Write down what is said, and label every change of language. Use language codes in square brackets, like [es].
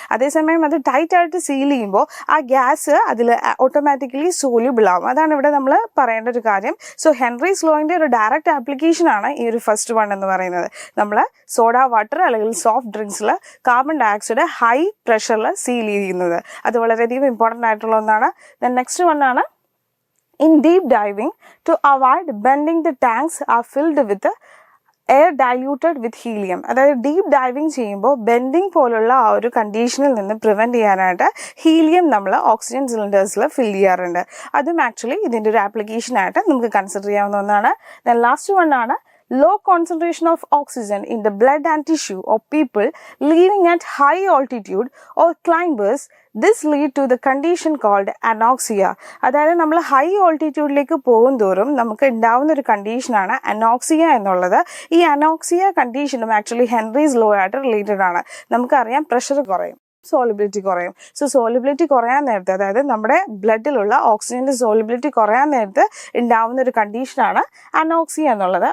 [ml] അതേസമയം അത് ടൈറ്റ് ആയിട്ട് സീൽ ചെയ്യുമ്പോൾ ആ ഗ്യാസ് അതിൽ ഓട്ടോമാറ്റിക്കലി സോല്യൂബിൾ ആവും. അതാണ് ഇവിടെ നമ്മൾ പറയേണ്ട ഒരു കാര്യം. സോ ഹെൻറീസ് ലോയുടെ ഒരു ഡയറക്റ്റ് ആപ്ലിക്കേഷനാണ് ഈ ഒരു ഫസ്റ്റ് വൺ എന്ന് പറയുന്നത്. നമ്മൾ സോഡ വാട്ടർ അല്ലെങ്കിൽ soft ഡ്രിങ്ക്സിൽ carbon dioxide high പ്രഷറിൽ seal ചെയ്യുന്നത്. അത് വളരെയധികം ഇമ്പോർട്ടൻ്റ് ആയിട്ടുള്ള ഒന്നാണ്. [en] Then next one ആണ് in deep diving to avoid bending the tanks are filled with air diluted with helium. [ml] അതായത് ഡീപ്പ് ഡൈവിങ് ചെയ്യുമ്പോൾ ബെൻഡിങ് പോലുള്ള ആ ഒരു കണ്ടീഷനിൽ നിന്ന് പ്രിവെൻറ്റ് ചെയ്യാനായിട്ട് ഹീലിയം നമ്മൾ ഓക്സിജൻ സിലിണ്ടേഴ്സിൽ ഫിൽ ചെയ്യാറുണ്ട്. അതും ആക്ച്വലി ഇതിൻ്റെ ഒരു ആപ്ലിക്കേഷനായിട്ട് നമുക്ക് കൺസിഡർ ചെയ്യാവുന്ന ഒന്നാണ്. [en] Then last one ആണ് low concentration of oxygen in the blood and tissue of people living at high altitude or climbers. This lead to the condition called anoxia. [ml] അതായത് നമ്മൾ ഹൈ ഓൾട്ടിറ്റ്യൂഡിലേക്ക് പോകും തോറും നമുക്ക് ഉണ്ടാവുന്ന ഒരു കണ്ടീഷനാണ് അനോക്സിയ എന്നുള്ളത്. ഈ അനോക്സിയ കണ്ടീഷനും ആക്ച്വലി ഹെൻറീസ് ലോ ആയിട്ട് റിലേറ്റഡ് ആണ്. നമുക്കറിയാം പ്രഷർ കുറയും, സോളിബിലിറ്റി കുറയും. സോ സോളിബിലിറ്റി കുറയാൻ നേരത്തെ, അതായത് നമ്മുടെ ബ്ലഡിലുള്ള ഓക്സിജൻ്റെ സോളിബിലിറ്റി കുറയാൻ നേരത്ത് ഉണ്ടാവുന്ന ഒരു കണ്ടീഷനാണ് അനോക്സിയ എന്നുള്ളത്.